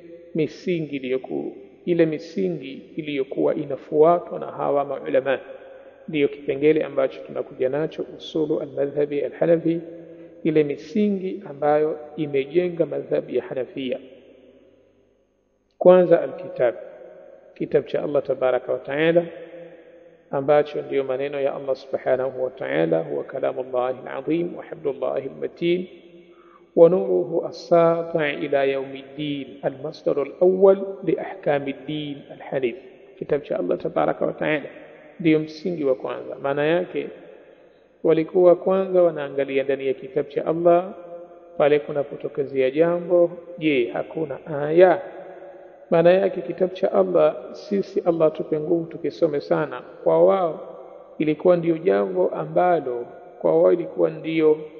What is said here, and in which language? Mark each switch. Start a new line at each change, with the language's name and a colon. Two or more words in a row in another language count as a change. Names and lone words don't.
Swahili: misingi iliyokuwa inafuatwa na hawa maulama ndio kipengele ambacho tunakuja nacho
Arabic: أصول المذهب الحنفي
Swahili: ile misingi ambayo imejenga madhhabi ya Hanafia kwanza kitab cha Allah
Arabic: تبارك وتعالى
Swahili: ambacho ndio maneno ya Allah
Arabic: سبحانه وتعالى هو كلام الله العظيم وحبل الله المتين و نوره الساطع إلى يوم الدين المصدر الأول لأحكام الدين الحنيف
Swahili: kitab cha Allah
Arabic: تبارك وتعالى
Swahili: ndio msingi wa kwanza maana yake walikuwa kwanza wanaangalia ndani ya kitabu cha Allah pale kunapotokezea jambo je hakuna aya maana yake kitabu cha Allah sisi Allah tupe nguvu tukisome sana kwa wao ilikuwa ndio jambo ambalo kwa wao ilikuwa ndio